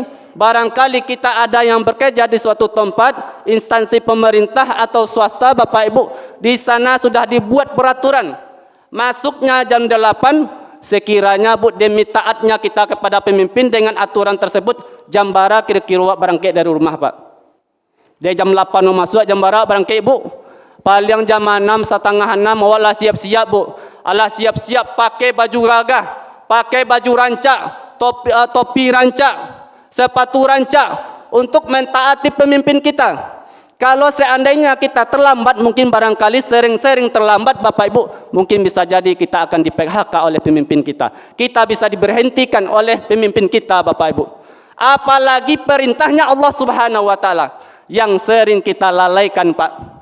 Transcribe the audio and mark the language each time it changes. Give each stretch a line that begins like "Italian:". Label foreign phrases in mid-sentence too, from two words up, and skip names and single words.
Indonesian: Barangkali kita ada yang bekerja di suatu tempat, instansi pemerintah atau swasta Bapak Ibu, di sana sudah dibuat peraturan masuknya jam 8, sekiranya Bu demi taatnya kita kepada pemimpin dengan aturan tersebut,
Minangkabau: jam bara
Indonesian: kira-kira barangkali dari rumah Pak. Dia jam 8 mau masuk,
Minangkabau: jam bara
Indonesian: barangkali Bu. Paling jam 6, setengah 6, awaklah siap-siap Bu. Alah siap-siap pakai baju gagah, pakai
Minangkabau: baju rancak, topi rancak, sepatu rancak
Indonesian: untuk mentaati pemimpin kita. Kalau seandainya kita terlambat, mungkin barangkali sering-sering terlambat Bapak Ibu, mungkin bisa jadi kita akan di-PHK oleh pemimpin kita. Kita bisa diberhentikan oleh pemimpin kita Bapak Ibu. Apalagi perintahnya Allah
Arabic: Subhanahu wa taala
Indonesian: yang sering kita lalaikan Pak.